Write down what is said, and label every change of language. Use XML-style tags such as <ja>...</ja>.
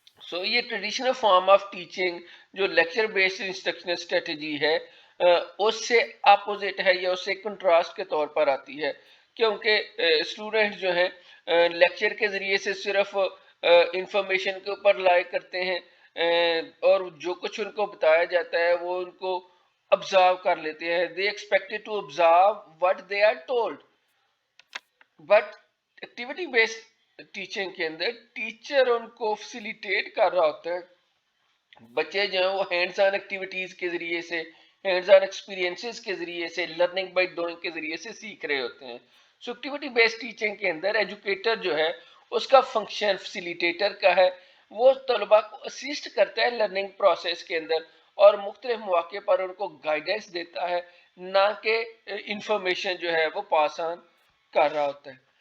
<ur>سو یہ traditional form of teaching جو lecture based instructional strategy ہے اس سے اپوزٹ ہے یا اس سے کنٹراسٹ کے طور پر آتی ہے، کیونکہ اسٹوڈنٹ جو ہیں لیکچر کے ذریعے سے صرف انفارمیشن کے اوپر لائے کرتے ہیں اور جو کچھ ان کو بتایا جاتا ہے وہ ان کو observe کر لیتے ہیں.</ur> <en>they expected to observe what they are told.</en> <ur>But activity based teaching کے اندر ٹیچر ان کو فیسیلیٹیٹ کر رہا ہوتا ہے، بچے جو ہیں وہ ہینڈز آن ایکٹیویٹیز کے ذریعے سے، ہینڈز آن ایکسپیرینسز کے ذریعے سے، لرننگ بائی ڈوئنگ کے ذریعے سے سیکھ رہے ہوتے ہیں. سو ایکٹیویٹی بیسڈ ٹیچنگ کے اندر ایجوکیٹر جو ہے اس کا فنکشن فیسیلیٹیٹر کا ہے، وہ طلباء کو اسسٹ کرتا ہے لرننگ پروسیس کے اندر اور مختلف مواقع پر ان کو گائیڈنس دیتا ہے، نہ کہ انفارمیشن جو ہے وہ پاس آن کر رہا ہوتا ہے.</ur>